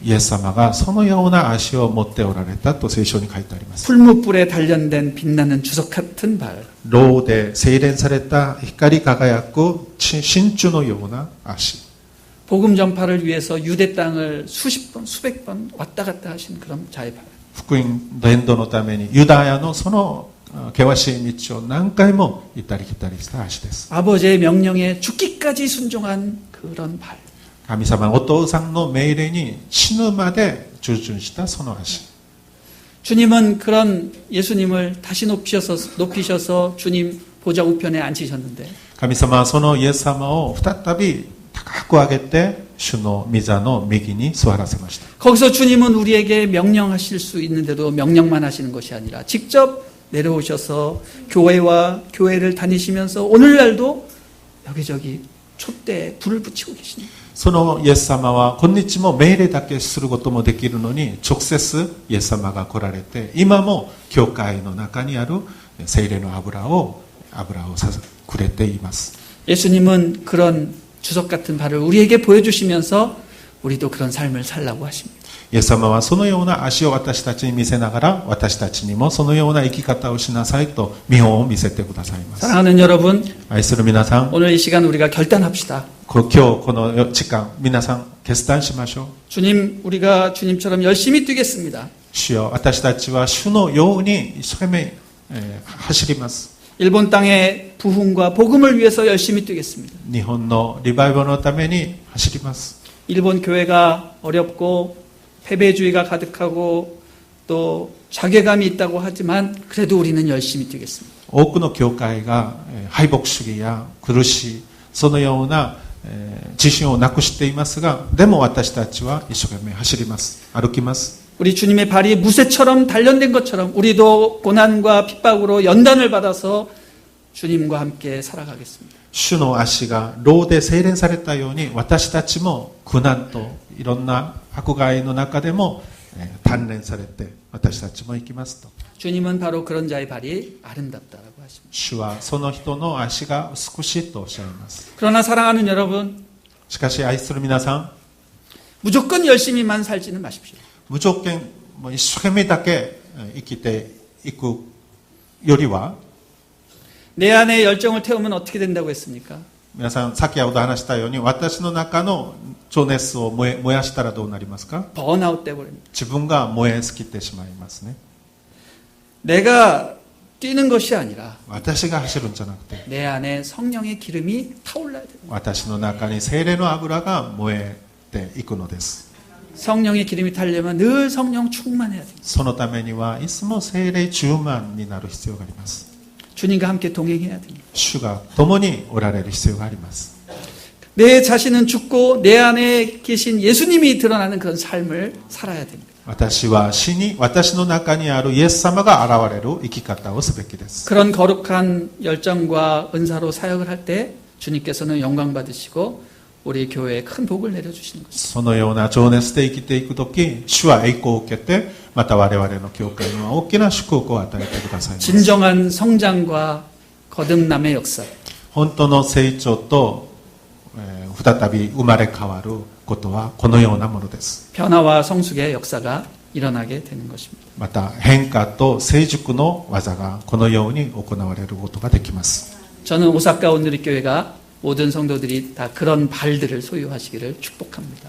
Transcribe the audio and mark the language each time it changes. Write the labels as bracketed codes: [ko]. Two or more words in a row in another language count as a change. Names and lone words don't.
[ja] イエス様がそのような足を持っておられたと聖書に書いてあります。 [ko] 풀무불에 단련된 빛나는 주석 같은 발. [ja] ろうで精錬された光り輝く真珠のような足。 [ko] 복음 전파를 위해서 유대 땅을 수십 번, 수백 번 왔다 갔다 하신 그런 자의 발. [ja] 福音伝道のためにユダヤのその険しい道を何回も行ったり来たりした足です。 [ko] 아버지의 명령에 죽기까지 순종한 그런 발. [ja] 神様のお父さんの命令に死ぬまで従順したその足。 [ko] 주님은 그런 예수님을 다시 높이셔서 주님 보좌 우편에 앉히셨는데 [ja] 神様はそのイエス様を再び高く上げて主の御座の右に座らせました。 [ko] 거기서 주님은 우리에게 명령하실 수 있는데도 명령만 하시는 것이 아니라 직접 내려오셔서 교회를 다니시면서 오늘날도 여기저기 촛대에 불을 붙이고 계십니다. [ja] そのイエス様は今日も命令だけすることもできるのに直接イエス様が来られて今も教会の中にある聖霊の油をくれています。 [ko] 예수님은 그런 주석 같은 발을 우리에게 보여주시면서 우리도 그런 삶을 살라고 하십니다. [ja] イエス様はそのような足を私たちに見せながら私たちにもそのような生き方をしなさいと見本を見せてくださいます。 [ko] 사랑하는 여러분, [ja] 愛する皆さん、 [ko] 오늘 이 시간 우리가 결단합시다. [ja] 今日この時間皆さん決断しましょう。 [ko] 주님, 우리가 주님처럼 열심히 뛰겠습니다. [ja] 主よ、私たちは主のように一生懸命、走ります。 [ko] 일본 땅의 부흥과 복음을 위해서 열심히 뛰겠습니다. [ja] 日本のリバイバルのために走ります。 [ko] 일본 교회가 어렵고 패배주의가 가득하고 또 자괴감이 있다고 하지만 그래도 우리는 열심히 뛰겠습니다. [ja] 多くの教会が敗北主義や苦しいそのような自信をなくしていますが、でも私たちは一生懸命走ります。歩きます。 [ko] 우리 주님의 발이 무쇠처럼 단련된 것처럼 우리도 고난과 핍박으로 연단을 받아서 주님과 함께 살아가겠습니다. [ja] 主の足が牢で精錬されたように私たちも苦難といろんな迫害の中でも鍛錬されて私たちも生きますと。 [ko] 주님은 바로 그런 자의 발이 아름답다라고 하십니다. [ja] 主はその人の足が美しいとおっしゃいます。 [ko] 그러나 사랑하는 여러분, [ja] しかし愛する皆さん、 [ko] 무조건 열심히만 살지는 마십시오. [ja] 無条件もう一生懸命だけ生きていくよりは [ko] 내 안에 열정을 태우면 어떻게 된다고 했습니까? [ja] 皆さん、さっきほど話したように、私の中の情熱を燃やしたらどうなりますか？ [ko] 번아웃 돼버립니다. [ja] 自分が燃え尽きてしまいますね。 [ko] 내가 뛰는 것이 아니라 [ja] 私が走るんじゃなくて、 [ko] 내 안에 성령의 기름이 타올라야 됩니다. [ja] 私の中に精霊の油が燃えていくのです。 [ko] 성령의 기름이 타려면 늘 성령 충만해야 됩니다. [ja] そのためにはいつも精霊充満になる必要があります。 [ko] 주님과 함께 동행해야 됩니다. [ja] 主が共におられる必要があります。 [ko] 내 자신은 죽고 내 안에 계신 예수님이 드러나는 그런 삶을 살아야 됩니다. [ja] 私は死に、私の中にあるイエス様が現れる生き方をすべきです。 [ko] 그런 거룩한 열정과 은사로 사역을 할 때 주님께서는 영광 받으시고 우리 교회에 큰 복을 내려주시는 것입니다. [ja] そのような情熱で生きていくとき、主は栄光を受けて、また我々の教会には大きな祝福を与えてくださいます。 [ko] 진정한 성장과 거듭남의 역사. [ja] 本当の成長と、再び生まれ変わることはこのようなものです。 [ko] 변화와 성숙의 역사가 일어나게 되는 것입니다. [ja] また変化と成熟の技がこのように行われることができます。 [ko] 저는 오사카 온누리교회가 모든 성도들이 다 그런 발들을 소유하시기를 축복합니다.